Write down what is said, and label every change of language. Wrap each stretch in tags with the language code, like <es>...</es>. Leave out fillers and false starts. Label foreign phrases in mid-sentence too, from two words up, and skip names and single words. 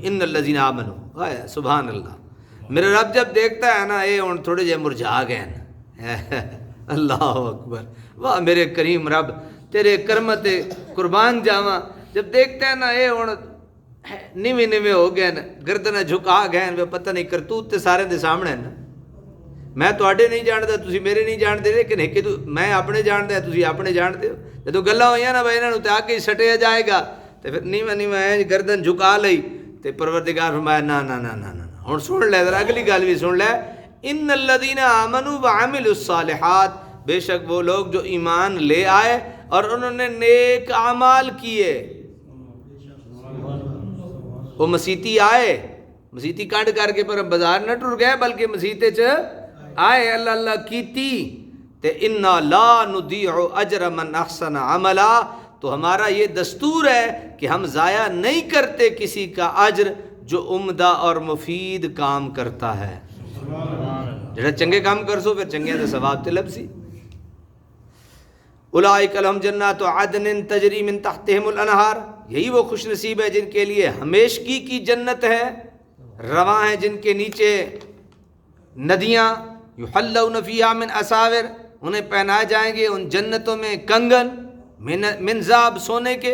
<ar>ان الذین آمنوا، سبحان اللہ،</ar> <ur>میرا رب جب دیکھتا ہے نا</ur> <pa>اے ہن تھوڑے جے</pa> <ur>مرجھا گئے ہیں،</ur> <ar>اللہ اکبر،</ar> <pa>واہ میرے کریم رب تیرے کرمت قربان جاواں،</pa> <ur>جب دیکھتا ہے نا</ur> <pa>اے ہن نیویں نیویں ہو گئے</pa> <ur>نا، گردن جھکا گئے ہیں،</ur> <pa>پتہ نہیں کرتوت تے سارے دے سامنے نا، میں تواڈے نہیں جاندا، تسی</pa> <ur>میرے نہیں جانتے، لیکن ایک</ur> <pa>میں اپنے جاندا تسی</pa> <ur>اپنے جانتے ہو۔</ur> <pa>جدوں گلاں ہوئیاں نا بھائی انہاں نوں تے آ کے سٹیا جائے گا تے پھر نیواں نیواں گردن جھکا لئی تے پروردگار فرمایا نا نا نا نا نا، ہن سن لے ذرا اگلی گل بھی سن لے،</pa> <ar>ان الذین آمنوا وعملوا الصالحات،</ar> <ur>بے شک وہ لوگ جو ایمان لے آئے اور انہوں نے نیک اعمال کیے۔</ur> <pa>وہ مسیتی آئے، مسیتی کانڈ کر کے پر بازار نہ ٹر گئے، بلکہ مسیتے چ آئے، اللہ اللہ کیتی تے</pa> <ar>انا لا نضیع اجر من احسن عملا،</ar> <ur>تو ہمارا یہ دستور ہے کہ ہم ضائع نہیں کرتے کسی کا اجر جو عمدہ اور مفید کام کرتا ہے۔</ur> <pa>جڑا چنگے کام کر سو پھر چنگے دے ثواب تے لبسی۔</pa> <ar>اولئک لہم جنات عدن تجری من تحتہم الانہار،</ar> <ur>یہی وہ خوش نصیب ہے جن کے لیے ہمیشگی کی جنت ہے، رواں ہیں جن کے نیچے ندیاں،</ur> <ar>یحلون فیہا من اساور،</ar> <ur>انہیں پہنائے جائیں گے ان جنتوں میں کنگن</ur> <ar>من ذهب،</ar> <ur>سونے کے۔</ur>